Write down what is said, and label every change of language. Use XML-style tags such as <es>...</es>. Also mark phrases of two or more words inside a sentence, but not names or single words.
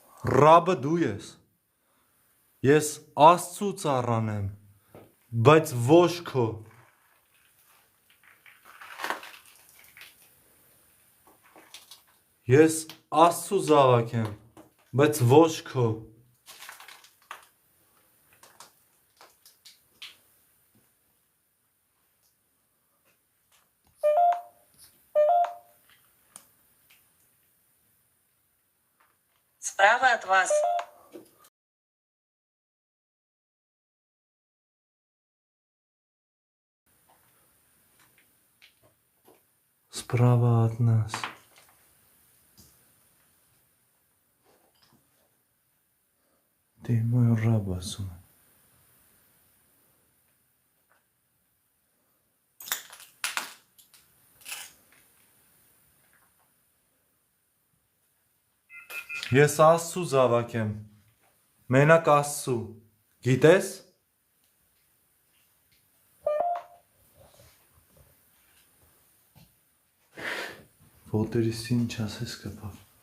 <hy>Ռաբը դու ես։ Ես Աստծու ծառան եմ, բայց ոչ քո։ Ես Աստծու զավակ եմ, բայց ոչ քո։</hy> <ru>Справа от вас. Справа от нас. Ты мой раб,</ru> <hy>ասում եմ։ Ես Աստծու զավակ եմ, մենակ Աստծու, գիտես։ Ոտերիս ինչ ասես կպավ։</hy>